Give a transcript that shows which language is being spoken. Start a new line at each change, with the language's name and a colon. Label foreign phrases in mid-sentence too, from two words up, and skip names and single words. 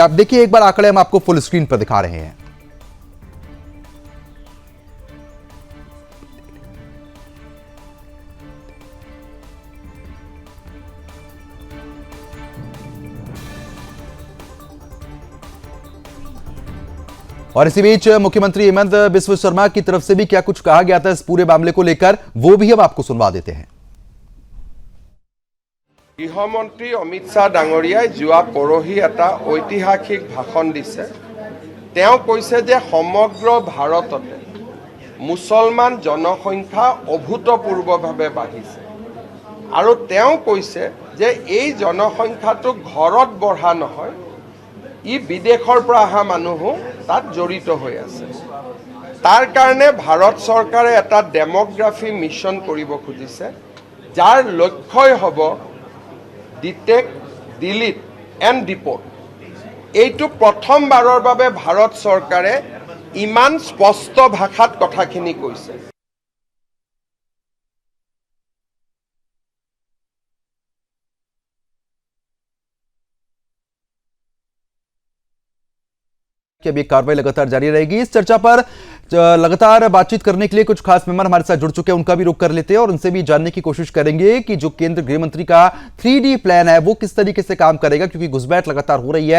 Hindi: अब देखिए एक बार आंकड़े हम आपको फुल स्क्रीन पर दिखा रहे हैं। और इसी बीच मुख्यमंत्री हेमंत बिस्व शर्मा की तरफ से भी क्या कुछ कहा गया था इस पूरे मामले को लेकर, वो भी हम आपको सुनवा देते हैं।
Assamese: গৃহমন্ত্ৰী অমিত শ্বাহ ডাঙৰীয়াই যোৱা পৰহি এটা ঐতিহাসিক ভাষণ দিছে। তেওঁ কৈছে যে সমগ্ৰ ভাৰততে মুছলমান জনসংখ্যা অভূতপূৰ্বভাৱে বাঢ়িছে আৰু তেওঁ কৈছে যে এই জনসংখ্যাটো ঘৰত বঢ়া নহয়, ই বিদেশৰ পৰা অহা মানুহো তাত জড়িত হৈ আছে। তাৰ কাৰণে ভাৰত চৰকাৰে এটা
English: demography mission
Assamese: কৰিব খুজিছে, যাৰ লক্ষ্যই হ'ব
English: detect, delete and deport.
Assamese: এইটো প্ৰথমবাৰৰ বাবে ভাৰত চৰকাৰে ইমান স্পষ্ট ভাষাত কথাখিনি কৈছে।
Hindi: कि अब ये कार्रवाई लगातार जारी रहेगी। इस चर्चा पर लगातार बातचीत करने के लिए कुछ खास मेहमान हमारे साथ जुड़ चुके हैं, उनका भी रुख कर लेते हैं और उनसे भी जानने की कोशिश करेंगे कि जो केंद्र गृह मंत्री का 3D प्लान है वो किस तरीके से काम करेगा, क्योंकि घुसपैठ लगातार हो रही है।